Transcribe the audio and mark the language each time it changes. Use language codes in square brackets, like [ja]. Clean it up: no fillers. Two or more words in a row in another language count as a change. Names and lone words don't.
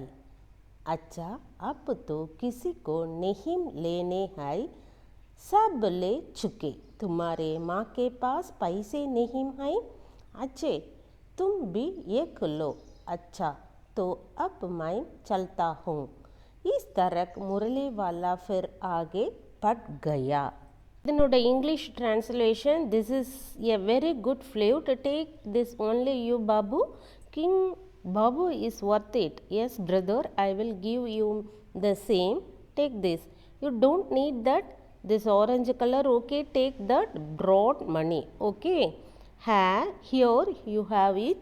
[hi] अच्छा अब तो किसी को नहीं लेने हैं, सब ले चुके, तुम्हारे माँ के पास पैसे नहीं हैं, अच्छे तुम भी एक लो, अच्छा तो अब मैं चलता हूँ. इस तरह मुरली वाला फिर आगे बढ़ गया. [ta] இதனோட [en] English translation, This is a very good flute, take this only you Babu, King Babu is worth it. Yes brother, I will give you the same. Take this. You don't need that. This orange color. Okay, take that. Brought money. Okay. Here you have it.